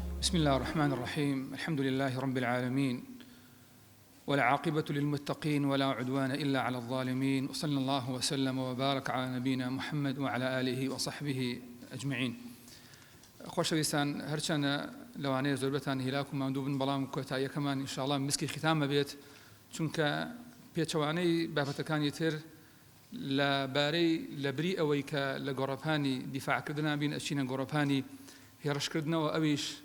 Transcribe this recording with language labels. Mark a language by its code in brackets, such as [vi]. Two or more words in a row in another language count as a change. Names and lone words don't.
[ar] بسم الله الرحمن الرحيم. الحمد لله رب العالمين، والعاقبة للمتقين ولا عدوان إلا على الظالمين، وصلى الله وسلم وبارك على نبينا محمد وعلى آله وصحبه أجمعين. [ckb] خۆشەویستان، هەرچەندە لەوانەیە زۆربەتان هیلاک و ماندوو بن، بەڵام کۆتاییەکەمان ئینشاءڵڵا مسکی ختامە بێت، چونکە پێچەوانەی بابەتەکانی تر لە بری ئەوەی کە لە گۆڕەپانی دیفاعکردنا بین ئەچینە گۆڕەپانی هێڕشکردنەوە، ئەویش